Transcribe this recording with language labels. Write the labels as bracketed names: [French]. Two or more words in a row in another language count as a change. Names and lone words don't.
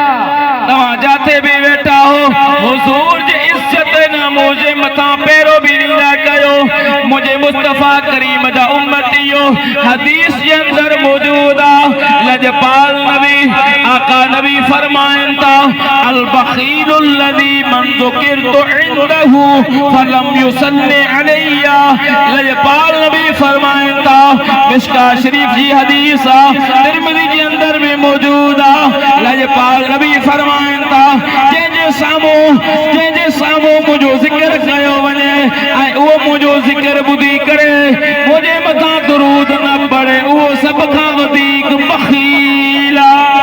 [Sindhi] तव्हां जाते बि वेठा हो, हुज़ूर जी इज़्ज़त नामो जे मथां पैरो बि ॾींदा कयो। मुझे मुस्तफ़ा करीम जा उम्मतियो, हदीस जे अंदर मौजूद आहे, लजपाल नबी आका नबी फरमाइन था, [Arabic] البخيل الذي من ذكرت عنده فلم يصل علي. [Sindhi] लजपाल नबी फरमाइन था, मिशका शरीफ जी हदीस आहे, तिरमिज़ी जे अंदर भी मौजूद आहे। लजपाल नबी फरमाइन था, जंहिंजे साम्हूं मुंहिंजो ज़िक्र कयो वञे ऐं उहो मुंहिंजो ज़िक्र ॿुधी करे मुंहिंजे मथां दुरूद न पढ़े, उहो सभ खां वधीक बख़ील आहे।